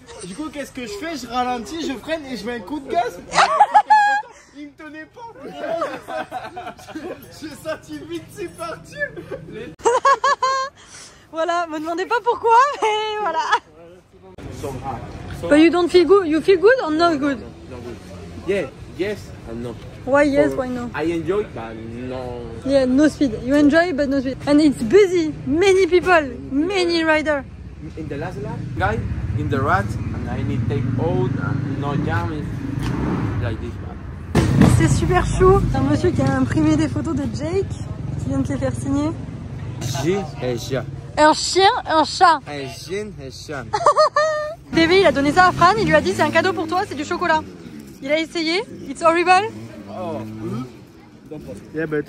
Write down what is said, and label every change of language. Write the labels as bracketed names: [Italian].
[French] Du coup qu'est-ce que je fais? Je ralentis, je freine et je mets un coup de gaz. Il me tenait pas. J'ai senti vite c'est parti. Voilà, me demandez pas pourquoi, mais voilà. [English] But you don't feel good? You feel good or not good? Yeah, yes and no. Why yes, why no? I enjoy, but no. Yeah, no speed. You enjoy, but no speed. And it's busy. Many people, many riders. In the last lap, guy in the rat, and I need take out and no jam is like this one. [French] C'est super chou. Un monsieur qui a imprimé des photos de Jake, qui vient de les faire signer. Chien et chat. Un chien, un chat. Un chien et chat. Davy, il a donné ça à Fran, il lui a dit c'est un cadeau pour toi, c'est du chocolat. Il a essayé, [English] it's horrible. Oh. Yeah, but,